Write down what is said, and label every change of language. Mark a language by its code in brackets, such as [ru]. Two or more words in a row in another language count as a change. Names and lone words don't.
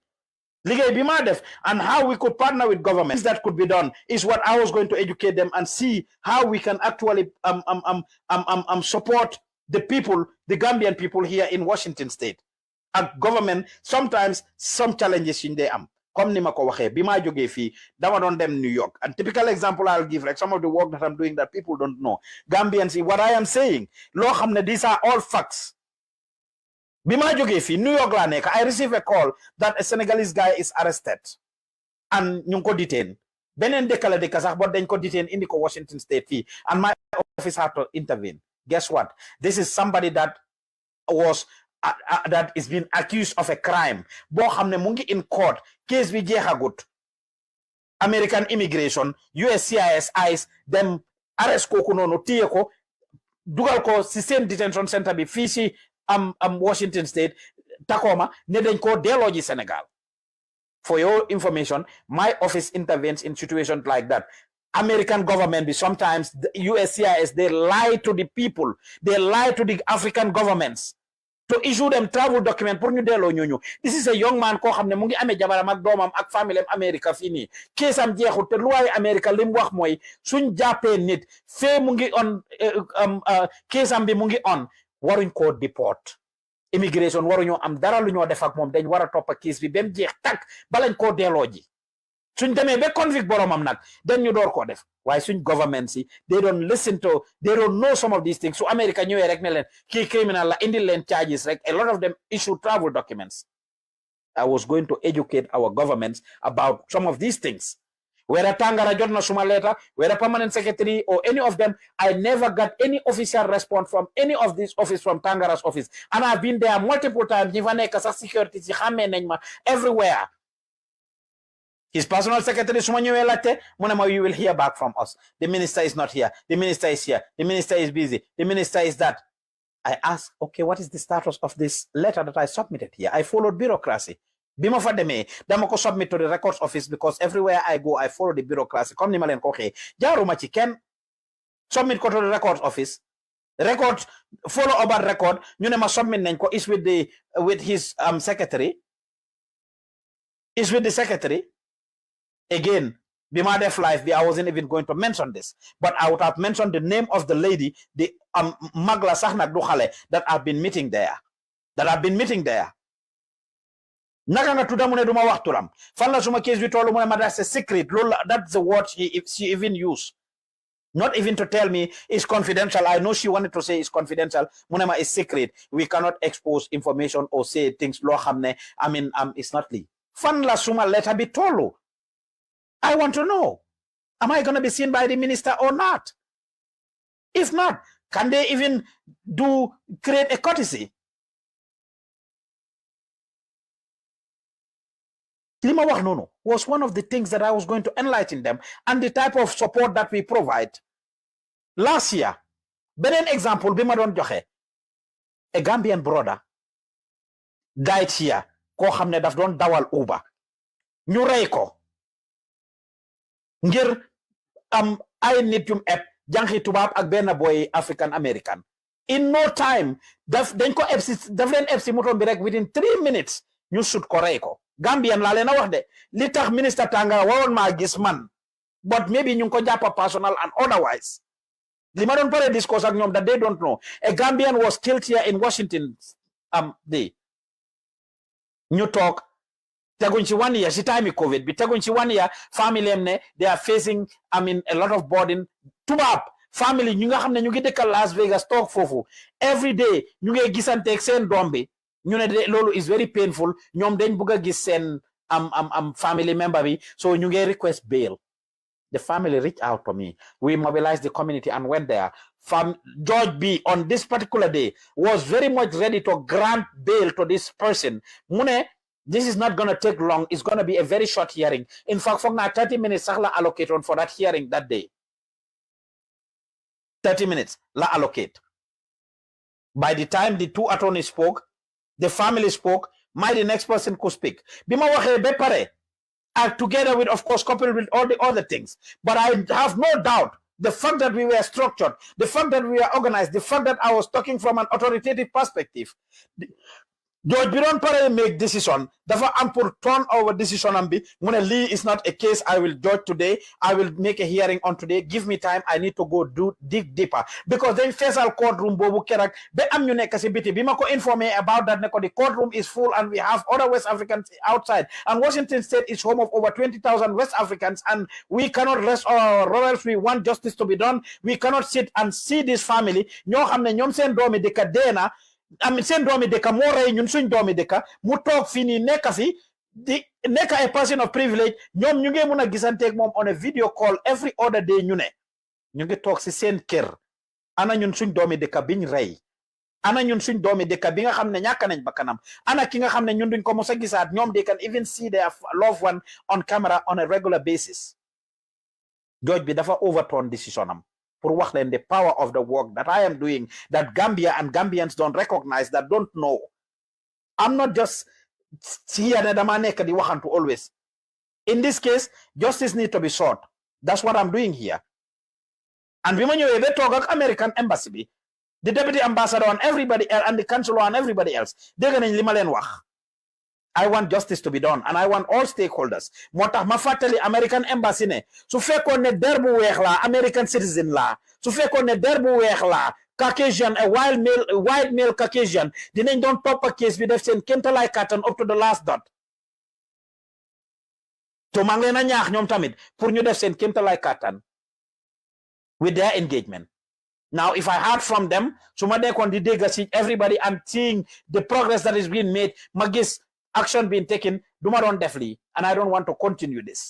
[en] And how we could partner with governments that could be done is what I was going to educate them and see how we can actually support the people, the Gambian people here in Washington state. And government, sometimes some challenges in there. [wo] comme ni ma ko waxee bi maa jógee fii dama doon dem New York. [en] And typical example I'll give, like some of the work that I'm doing that people don't know. Gambians, what I am saying, [wo] loo xam ne [en] these are all facts. [wo] Bi maa jógee fii New York laa nekk, [en] I receive a call that a Senegalese guy is arrested and [wo] ñu ngi ko [en] detain. [wo] Beneen dëkk la dëkk sax but dañ ko detain indi ko Washington State fii [en] and my office had to intervene. Guess what? This is somebody that was that is being accused of a crime [wo] boo xam ne mu ngi [en] in court case [wo] bi jeexagut. American immigration, USCIS, ICE dem arrest kooku noonu téye ko dugal ko si same [en] detention center [wo] bi fii si Washington State Tacoma ne dañ ko delloo ji Sénégal. [en] For your information, my office intervenes in situations like that. American government, sometimes the USCIS, they lie to the people. They lie to the African governments to issue them travel document [wo] pour ñu delloo ñooñu. [en] This is a young man [wo] koo xam ne mu ngi amee jabaram ak doomam ak famille am America fii nii. Keesam jeexul te luwaay America li mu wax mooy suñ jàppee nit fee mu ngi on keesam bi mu ngi on waruñ koo deport. Immigration waruñoo am dara lu ñoo def ak moom dañ war a topp kiis bi ba mu jeex tàkk balañ koo delloo ji suñ demee ba convict boromam nag dañ ñu door koo def waaye suñ government si [en] they don't listen to, they don't know some of these things. [wo] So America ñëwee rek ne leen kii criminal la indil leen charges rek [en] a lot of them issue travel documents. I was going to educate our governments about some of these things. Whether Tangara [wo] jot na suma [en] letter, whether permanent secretary or any of them, I never got any official response from any of this office from Tangara's office. And I've been there multiple times. Security everywhere. His personal secretary, you will hear back from us. The minister is not here. The minister is here. The minister is busy. The minister is that. I asked, okay, what is the status of this letter that I submitted here? I followed bureaucracy. [wo] Bima fa demee dama ko [en] submit to the records office because everywhere I go I follow the bureaucracy [wo] comme ni ma leen ko waxee jaaruma ci kenn submit ko [en] to the records office record follow about record [wo] ñu ne ma submit nañ ko [en] is with his secretary is with the secretary again [wo] bima def live bi [en] I wasn't even going to mention this but I would have mentioned the name of the lady the [wo] magla sax nak du xale [en] that I've been meeting there [wo] naka nga tudda mu ne duma wax turam fan la suma case bi tollu mu ne ma [en] that's a secret that's the word she even used not even to tell me it's confidential. I know she wanted to say it's confidential [wo] mu ne ma [en] it's secret, we cannot expose information or say things [wo] loo xam ne [en] it's not legal. [wo] Fan la suma letter bi tollu. [en] I want to know, am I going to be seen by the minister or not? If not, can they even create a courtesy? [wo] Lima wax nono [en] was one of the things that I was going to enlighten them and the type of support that we provide. Last year, [wo] beneen example bi ma doon joxe, [en] a Gambian brother died here [wo] koo xam ne daf doon dawal Uber ñu rey ko ngir ay nit yum ep jànxi tubaab ak benn boy [en] African American. In no time [wo] dañ ko daf leen ep si moto bi rek [en] within 3 minutes [wo] ñu sut ko rey ko. Gambian la leen a wax de li tax minister Tangara waroon maa gis man [en] but maybe [wo] ñu ngi ko jàppa personal [en] and otherwise [wo] li ma doon pare discourse ak ñoom [en] that they don't know a Gambian was killed here in Washington [wo] day ñu toog teguñ ci 1 year si time COVID bi teguñ ci 1 year family am ne [en] they are facing a lot of burden [wo] tubaab family ñu nga xam ne ñu ngi dëkkal Las Vegas toog foofu [en] every day [wo] ñu ngi gisanteeg seen doom bi ñu ne loolu [en] is very painful [wo] ñoom dañ bëgg a gis seen [en] family member [wo] bi so ñu ngi request bail. [en] The family reached out to me. We mobilized the community and went there. George B on this particular day was very much ready to grant bail to this person. Mune, this is not going to take long. It's going to be a very short hearing. In fact, for now, 30 minutes la allocate for that hearing that day. 30 minutes la allocate. By the time the two attorneys spoke, the family spoke, the next person could speak. [wo] Bima waxe be pare. [en] Together with, of course, coupled with all the other things. But I have no doubt the fact that we were structured, the fact that we were organized, the fact that I was talking from an authoritative perspective, George [wo] bi doon pare [en] make decision [wo] dafa am pour [en] turn over decision [wo] am bi mu ne lii [en] is not a case I will judge today. I will make a hearing on today. Give me time. I need to go dig deeper because [wo] dañ feesal courtroom boobu keroog ba am ñu nekk si biti bi ma ko informé [en] about that [wo] ne ko [en] the courtroom is full and we have other West Africans outside and Washington State is home of over 20,000 West Africans and we cannot rest on our laurels. We want justice to be done. We cannot sit and see this family [wo] ñoo xam ne ñoom seen doomi dëkk deena am seen doomi dëkk moo rey ñun suñ doomi dëkk mu toog fii nii nekk fi di nekk [en] a person of privilege [wo] ñoom ñu ngi mun a gisanteeg moom [en] on a video call every other day [wo] ñu ne ñu ngi toog si seen kër ana ñun suñ doomi dëkk biñ rey ana ñun suñ doomi dëkk bi nga xam ne ñàkk nañ bakkanam ana ki nga xam ne ñun duñ ko mos a gisaat ñoom [en] they can even see their loved one on camera on a regular basis [wo] George bi dafa overturn decision am pour wax leen [en] the power of the work that I am doing that Gambia and Gambians don't recognize, that don't know. I'm not just here [wo] ne dama nekk di waxantu [en] always. In this case, justice needs to be sought. That's what I'm doing here. And [wo] bi ma ñëwee ba toog ak [en] American embassy bi, the deputy ambassador and everybody else and the consular and everybody else [wo] dégg nañ li ma leen wax. [en] I want justice to be done and I want all stakeholders. [wo] moo tax ma fàttali American embassy ne su fekkoon ne der bu weex la [en] American citizen [wo] la su fekkoon ne der bu weex la Caucasian [en] a white male Caucasian [wo] dinañ doon toppa case bi def seen kéemtalaay kàttan [en] up to the last dot. [wo] to maa ngi leen a ñaax ñoom tamit pour ñu def seen kéemtalaay kàttan [en] with their engagement. Now, if I heard from them, [wo] su ma dekkoon di dégg si [en] everybody and seeing the progress that is being made, [wo] ma gis [en] action being taken, [wo] duma doon def lii [en] and I don't want to continue this.